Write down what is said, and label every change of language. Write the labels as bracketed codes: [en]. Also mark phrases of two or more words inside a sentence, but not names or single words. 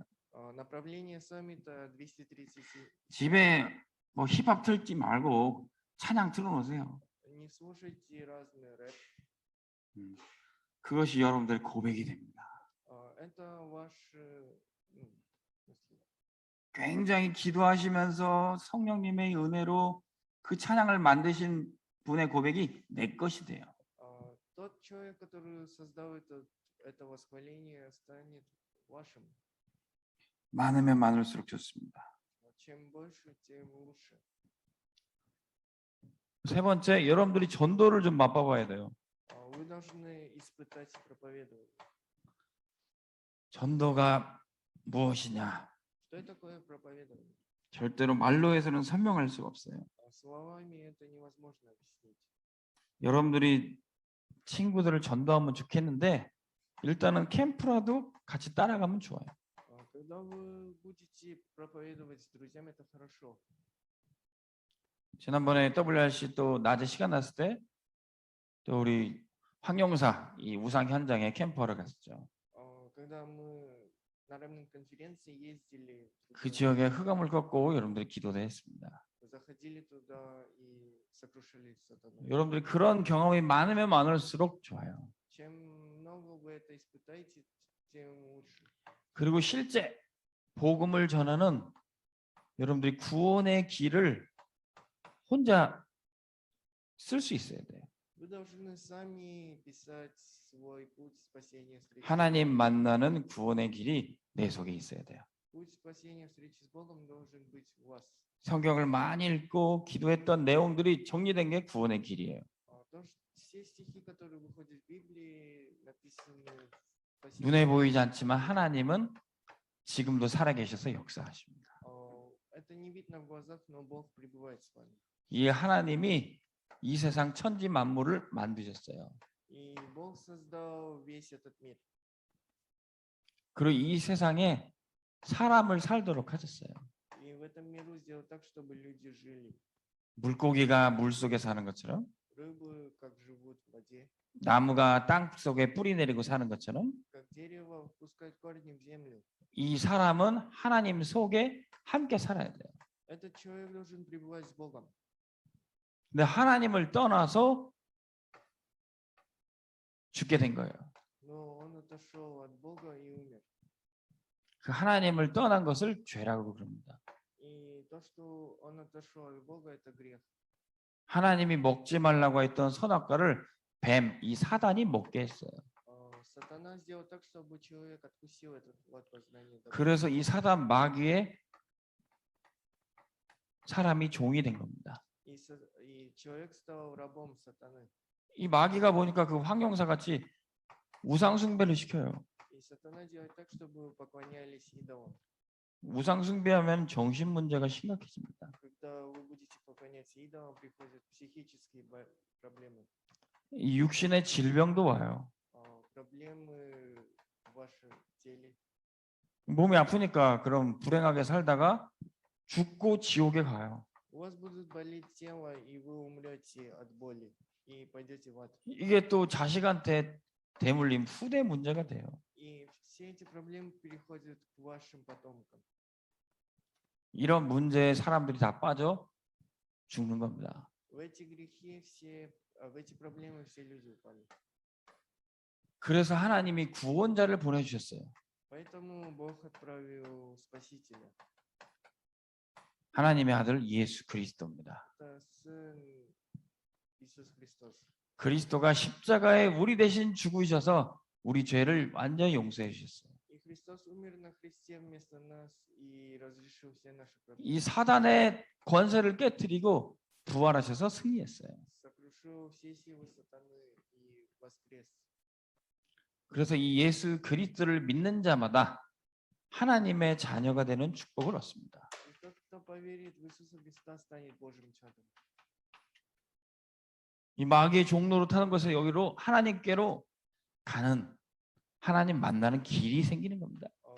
[ru] Направление саммита 237. [ko] 집에 뭐 힙합 틀지 말고 찬양 틀어놓으세요. [ru] Не слушайте разный рэп. [ko] 그것이 여러분들의 고백이 됩니다. [ru] Это ваш [ko] 굉장히 기도하시면서 성령님의 은혜로 그 찬양을 만드신 분의 고백이 내 것이 돼요. [ru] Тот человек, который создал это восхваление, станет вашим. [ko] 많으면 많을수록 좋습니다. [ru] Чем больше, тем лучше. [ko] 세 번째, 여러분들이 전도를 좀 맛봐봐야 돼요. [ru] Вы должны испытать проповедование. [ko] 전도가 무엇이냐? [ru] Что такое проповедование? [ko] 절대로 말로 해서는 설명할 수가 없어요. [ru] Словами это невозможно объяснить. [ko] 여러분들이 친구들을 전도하면 좋겠는데 일단은 캠프라도 같이 따라가면 좋아요. [ru] Когда вы будете проповедовать с друзьями, это хорошо. [ko] 지난번에 WRC 또 낮에 시간 났을 때 또 우리 황영사 이 우상 현장에 캠프하러 갔었죠. [ru] Когда мы на равной конференции ездили, [ko] 그 지역에 흑암을 걷고 여러분들이 기도도 했습니다. [ru] заходили туда и сокрушили сатану. [ko] 여러분들이 그런 경험이 많으면 많을수록 좋아요. [ru] Чем много вы это испытаете, тем лучше. [ko] 그리고 실제 복음을 전하는 여러분들이 구원의 길을 혼자 쓸 수 있어야 돼요. [ru] Вы должны сами писать свой путь спасения встречи. [ko] 하나님 만나는 구원의 길이 내 속에 있어야 돼요. [ru] Путь спасения встречи с Богом должен быть у вас. [ko] 성경을 많이 읽고 기도했던 내용들이 정리된 게 구원의 길이에요. [ru] Все стихи, которые выходят в Библии, написаны в [ko] 눈에 보이지 않지만 하나님은 지금도 살아계셔서 역사하십니다. [ru] Это не видно в глазах, но Бог пребывает с вами. [ko] 이 하나님이 이 세상 천지 만물을 만드셨어요. [ru] И Бог создал весь этот мир. [ko] 그리고 이 세상에 사람을 살도록 하셨어요. [ru] И в этом миру сделал так, чтобы люди жили. [ko] 물고기가 물 속에 사는 것처럼, [ru] Рыбы, как живут в воде, [ko] 나무가 땅 속에 뿌리 내리고 사는 것처럼, [ru] как дерево пускает корни в землю. [ko] 이 사람은 하나님 속에 함께 살아야 돼요. [ru] Этот человек должен пребывать с Богом. [ko] 근데 하나님을 떠나서 죽게 된 거예요. [ru] Но он отошел от Бога и умер. [ko] 그 하나님을 떠난 것을 죄라고 그럽니다. [ru] И то, что он отошел от Бога, это грех. [ko] 하나님이 먹지 말라고 했던 선악과를 뱀, 이 사단이 먹게 했어요. [ru] Сатана сделал так, чтобы человек откусил этот плод познания добра. [ko] 그래서 이 사단 마귀의 사람이 종이 된 겁니다. [ru] И человек стал рабом сатаны. [ko] 이 마귀가 보니까 그 황용사 같이 우상 숭배를 시켜요. [ru] И сатана делает так, чтобы поклонялись идолам. [ko] 우상 숭배하면 정신 문제가 심각해집니다. [ru] Когда вы будете поклоняться идолам, приходят психические проблемы. [ko] 이 육신의 질병도 와요. [ru] Проблемы в вашем теле. [ko] 몸이 아프니까 그럼 불행하게 살다가 죽고 지옥에 가요. [ru] У вас будет болеть тело, и вы умрете от боли и пойдете в ад. [ko] 이게 또 자식한테 대물림 후대 문제가 돼요. [ru] И все эти проблемы переходят к вашим потомкам. [ko] 이런 문제에 사람들이 다 빠져 죽는 겁니다. [ru] В эти грехи в эти проблемы все люди упали. [ko] 그래서 하나님이 구원자를 보내주셨어요. [ru] Поэтому Бог отправил Спасителя. [ko] 하나님의 아들 예수 그리스도입니다. [ru] Это Сын Иисус Христос. [ko] 그리스도가 십자가에 우리 대신 죽으셔서 우리 죄를 완전히 용서해 주셨어요. [ru] И Христос умер на кресте вместо нас и разрешил все наши проблемы. [ko] 이 사단의 권세를 깨뜨리고 부활하셔서 승리했어요. [ru] Сокрушил все силы сатаны и воскрес. [ko] 그래서 이 예수 그리스도를 믿는 자마다 하나님의 자녀가 되는 축복을 얻습니다. [ru] И тот, кто поверит в Иисуса Христа, станет Божьим чадом. [ko] 이 마귀의 종로로 타는 것을 여기로 하나님께로 가는 하나님 만나는 길이 생기는 겁니다.